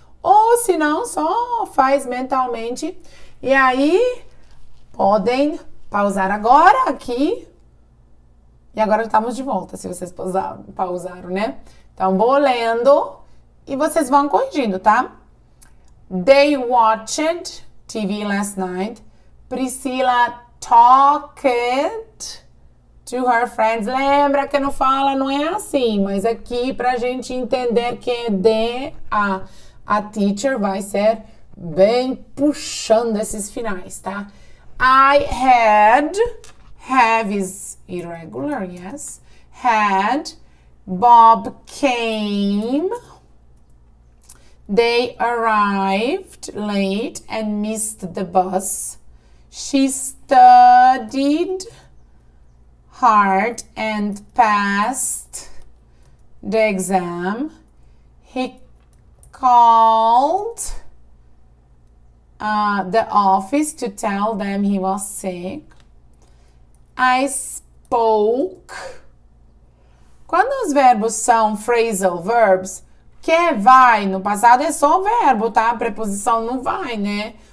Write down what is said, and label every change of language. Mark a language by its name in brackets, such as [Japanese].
[Portuguese] Ou, se não, só faz mentalmente. E aí, podem pausar agora aqui. E agora estamos de volta, se vocês pausaram, né? Então, vou lendo e vocês vão corrigindo, tá? [English] They watched TV last night. Priscilla talked to her friends. [Portuguese] Lembra que não fala, não é assim, mas aqui pra gente entender que é de a teacher vai ser bem puxando esses finais, tá? [English] I had, have is irregular, yes. Had, Bob came. They arrived late and missed the bus. She studied hard and passed the exam. He called the office to tell them he was sick. I spoke. [Portuguese] Quando os verbos são phrasal verbs, que vai no passado é só o verbo, tá? A preposição não vai, né?